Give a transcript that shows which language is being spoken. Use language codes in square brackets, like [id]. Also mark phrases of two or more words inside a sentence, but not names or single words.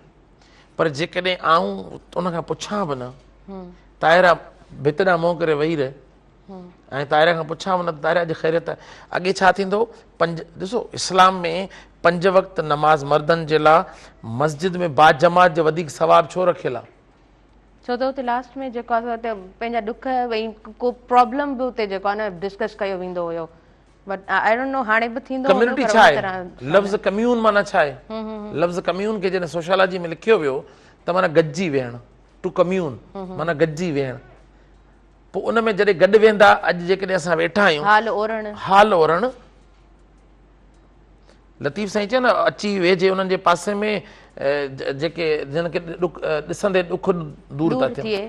[sd] पर जेकॾहिं आऊं उनखां पुछां बि न, ताहिरा भित ॾांहुं मुंहुं करे वेही रहे, ऐं ताहिरा खां पुछां बि न त ताहिरा अॼु ख़ैरियत आहे, अॻे छा थींदो? ॾिसो इस्लाम में 5 वक़्त नमाज़ मर्दनि जे लाइ मस्जिद में बाजमात जो वधीक सवाबु छो रखियलु आहे? छो त हुते लास्ट में जेको आहे पंहिंजा ॾुख, भई को प्रॉब्लम बि हुते जेको आहे न डिस्कस कयो वेंदो हुयो। [en] but I don't know [sd] हाणे बि थींदो। कम्युनिटी छा आहे? लफ़्ज़ कम्यून माना छा आहे? लफ़्ज़ कम्यून खे जॾहिं सोशियोलॉजी में लिखियो वियो त माना गॾिजी वेहणु, [en] to commune [sd] माना गॾिजी वेहणु। पोइ उन में जॾहिं गॾु वेंदा, अॼु जेकॾहिं असां वेठा आहियूं, हाल ओरणु, लतीफ़ साईं चयो न, अची वेझे उन्हनि जे पासे में जेके जिन खे ॾिसंदे ॾुख दूर था थियनि।